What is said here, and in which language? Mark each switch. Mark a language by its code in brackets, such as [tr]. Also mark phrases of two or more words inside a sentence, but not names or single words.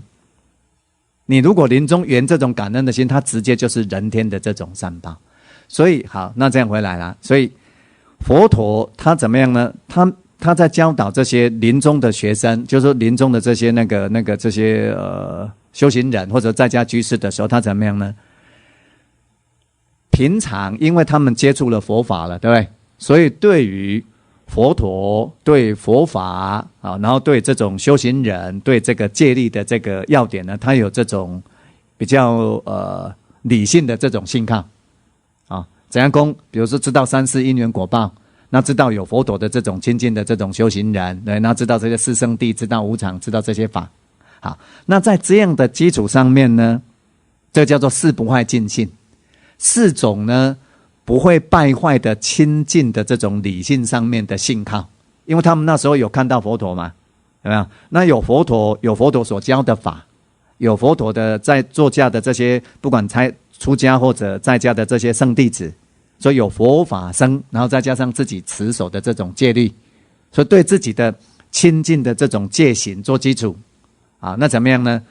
[zh] 你如果臨終圓這種感恩的心，它直接就是人天的這種善報。所以好，那這樣回來了，所以佛陀他怎麼樣呢？他在教導這些臨終的學生，就是說臨終的這些這些修行人或者在家居士的時候，他怎麼樣呢？平常因為他們接觸了佛法了，對不對？所以對於佛陀、對佛法啊，然後對這種修行人、對這個戒律的這個要點呢，他有這種比較理性的這種信靠啊。怎樣講？比如說知道三世因緣果報。那知道有佛陀的這種親近的這種修行人，對，那知道這些四聖諦，知道無常，知道這些法。好，那在這樣的基礎上面呢，這叫做四不壞盡信，四種呢不會敗壞的親近的這種理性上面的信靠，因為他們那時候有看到佛陀嘛，有沒有？那有佛陀所教的法，有佛陀的在座駕的這些，不管出家或者在家的這些聖弟子。所以有佛法僧，然後再加上自己持守的這種戒律，所以對自己的親近的這種戒行做基礎啊，那怎麼樣呢？